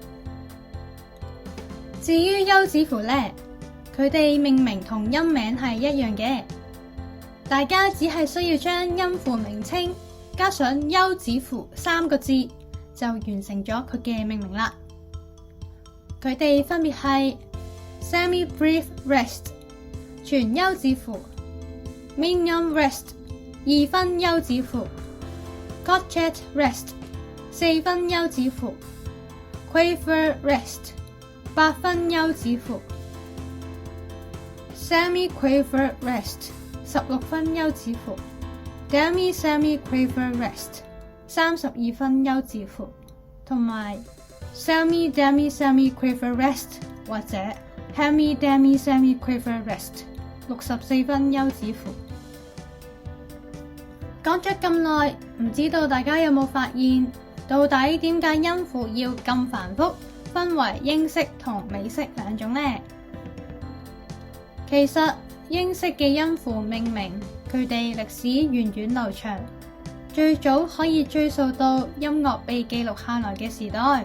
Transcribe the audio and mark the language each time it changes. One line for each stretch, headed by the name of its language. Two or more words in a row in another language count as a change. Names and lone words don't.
Cantonese: 至於休止符呢，佢哋命名同音名係一樣嘅，大家只係需要將音符名稱加上休止符3個字，就完成咗佢嘅命名啦。佢哋分別係
English: semi brief rest
Cantonese: 全休止符、
English: minium rest
Cantonese: 2分休止符、
English: crotchet rest
Cantonese: 4 分休止符、
English: quaver rest
Cantonese: 8 分休止符、
English: semi quaver rest
Cantonese: 16 分休止符、
English: demi semi quaver rest
Cantonese: 32 分休止符，同埋
English: semi demi semi quaver rest
Cantonese: 或者
English: hemi demi semi quaver rest
Cantonese: 64 分休止符。講咗咁耐，唔知道大家有冇發現，到底點解音符要咁繁複，分為英式同美式2種呢？其實英式嘅音符命名，佢哋歷史源遠流長，最早可以追溯到音樂被記錄下來嘅時代。